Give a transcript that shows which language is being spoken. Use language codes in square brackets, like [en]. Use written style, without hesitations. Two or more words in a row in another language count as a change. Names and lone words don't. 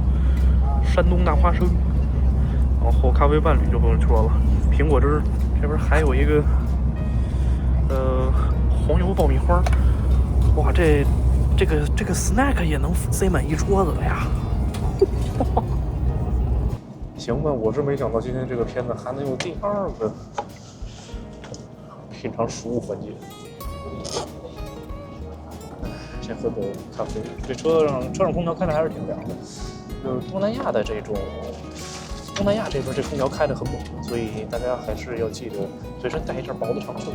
[zh] 山东大花生，然后咖啡伴侣就不用说了，苹果汁，这边还有一个黄油爆米花。哇，这个 snack 也能塞滿一桌子了呀！行吧，我是没想到今天這個片子還能有第二個品嘗食物環節。先喝個咖啡。這車上空調開的還是挺涼的，就是東南亞這邊這空調開得很猛，所以大家還是要記得隨身帶一件薄的長袖。